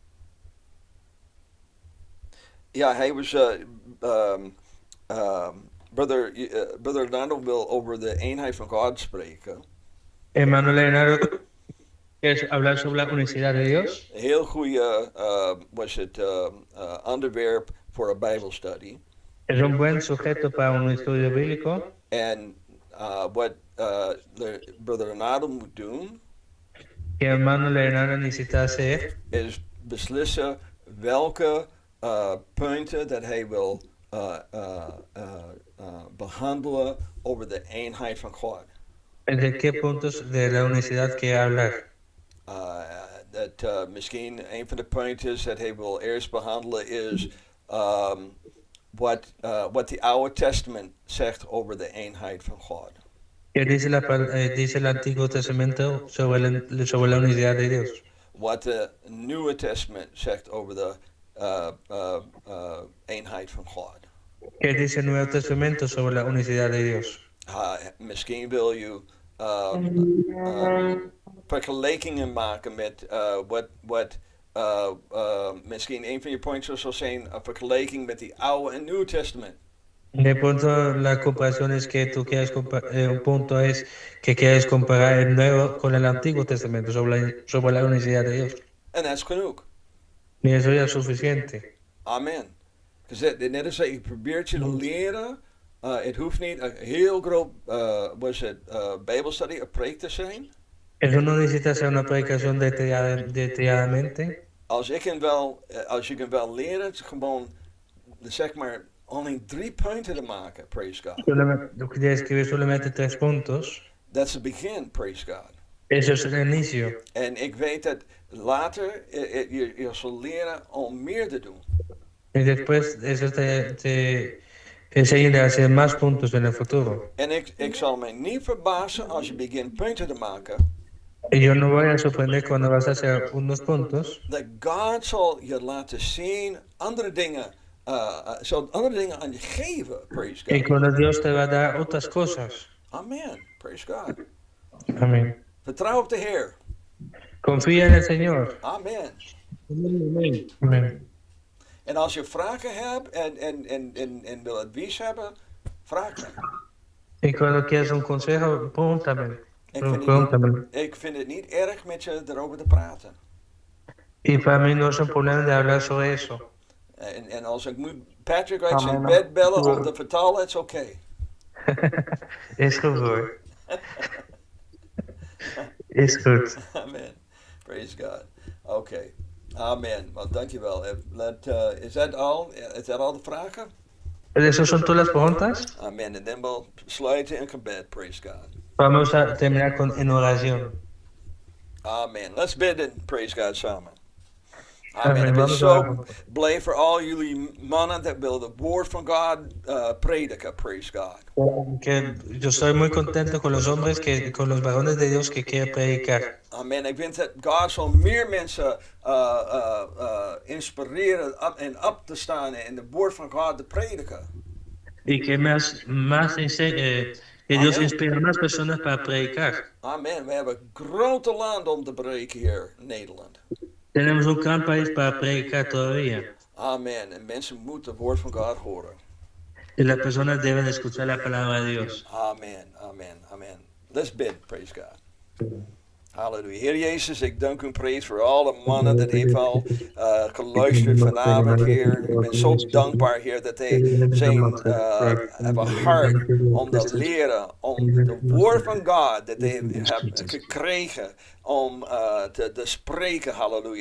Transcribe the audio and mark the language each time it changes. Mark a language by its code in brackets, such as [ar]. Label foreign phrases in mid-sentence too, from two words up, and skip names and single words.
[nl] Ja, hij was. Brother Leonardo wil over de eenheid van God spreken. [es] Hermano Leonardo, ¿quieres hablar sobre la unicidad de Dios? [nl] Heel goede was het onderwerp voor een Bijbelstudie. [es] Es un buen sujeto para un estudio bíblico. [nl] En wat Brother Leonardo moet doen, [es] Que hermano Leonardo necesita hacer [nl] is beslissen welke punten dat hij wil behandelen over de eenheid van God. [es] ¿De qué puntos de la unicidad quiere hablar? [nl] Misschien een van de punten is dat hij wil eerst behandelen is wat the Oude Testament zegt over de eenheid van God. [es] ¿Qué dice, dice el Antiguo Testamento sobre la unidad de Dios? [nl] Wat de Nieuwe Testament zegt over de eenheid van God. [es] ¿Qué dice el Nuevo Testamento sobre la unicidad de Dios? [nl] Misschien wil je vergelijkingen maken met wat misschien een van je points zal zijn een vergelijking met die Oude en Nieuwe Testament. [es] De pronto la comparación es que tú quieres un punto es que quieres comparar el Nuevo con el Antiguo Testamento sobre la unicidad de Dios. [nl] En dat is genoeg. [es] Y eso ya es suficiente. Amen. [nl] Net als je probeert je te leren, het hoeft niet een heel groot Bijbelstudie, een preek te zijn. [es] Eso no necesita ser una predicación detalladamente. [nl] Als je kan wel leren, het gewoon, zeg maar, alleen 3 punten te maken, [en] praise God. [es] De escribir solamente 3 puntos. [en] That's the begin, praise God. [es] Eso es el inicio. [nl] En ik weet dat later je zal leren om meer te doen. [es] Y después eso te enseña a hacer más puntos en el futuro. [nl] En ik zal mij niet verbazen als je begint punten te maken. [es] Y yo no voy a sorprender cuando vas a hacer unos puntos. [nl] Dat God zal je laten zien andere dingen. Zal andere dingen aan je geven, [en] praise God. [es] Y cuando Dios te va a dar otras cosas. [en] Amen, praise God. [es] Amén. [nl] Vertrouw op de Heer. [es] Confía en el Señor. Amen. Amén. [nl] En als je vragen hebt en wil advies hebben, vraag me. [es] Y cuando quieras un consejo, pregúntame. [nl] Ik vind het niet erg met je erover te praten. [es] Y para mí no es un problema de hablar sobre eso. [nl] En als ik moet Patrick uit zijn bed bellen om te vertalen, het is oké. Is goed hoor. Is goed. [en] Amen. Praise God. Oké. Amen. Well, dankjewel. [nl] Is dat al? Is dat al de vragen? [es] ¿Esas son todas las preguntas? Amen. [nl] En dan we'll sluiten in gebed. [en] Praise God. [es] Vamos a terminar en oración. Amen. [en] Let's bid and praise God samen. [nl] Amen. Ik Amen. ben zo blij voor al jullie mannen dat willen het woord van God prediken. [en] Praise God. [es] Que yo estoy muy contento con los hombres, con los varones de Dios que quieren predicar. Amen. [nl] Ik vind dat God zal meer mensen inspireren en op te staan en het woord van God te prediken. [es] Y que que Dios inspire a más personas para predicar. Amen. [nl] We hebben grote land om te breken hier in Nederland. [es] Tenemos un gran país para predicar todavía. Amen. [nl] En mensen moeten het woord van God horen. [es] Y las personas deben escuchar la palabra de Dios. [en] Amen. Amen. Amen. Let's bid. Praise God. [nl] Halleluja. Heer Jezus, ik dank u en prijs voor alle mannen dat heeft al geluisterd vanavond, Heer. Ik ben zo dankbaar, Heer, dat hij hebben hart om te leren, om het woord van God dat hij heeft gekregen, om te spreken, halleluja.